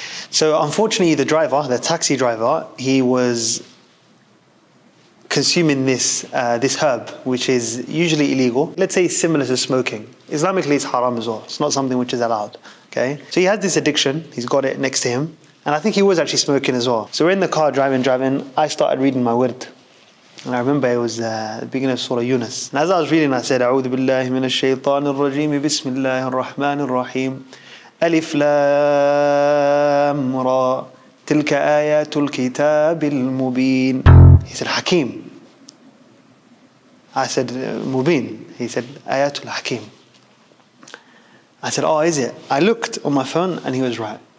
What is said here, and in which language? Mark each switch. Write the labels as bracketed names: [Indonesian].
[English] So unfortunately the driver, the taxi driver, he was consuming this herb, which is usually illegal. Let's say similar to smoking. Islamically it's haram as well. It's not something which is allowed. Okay? So he has this addiction, he's got it next to him, and I think he was actually smoking as well. So we're in the car driving, I started reading my wird. And I remember it was the beginning of Surah Yunus. And as I was reading, I said, [Arabic] أعوذ بالله من الشيطان الرجيم بسم الله الرحمن الرحيم ألف لام را تلك آيات الكتاب المبين. [English] He said, Hakim. I said, Mubin. He said, Ayatul Hakim. I said, oh, is it? I looked on my phone and he was right.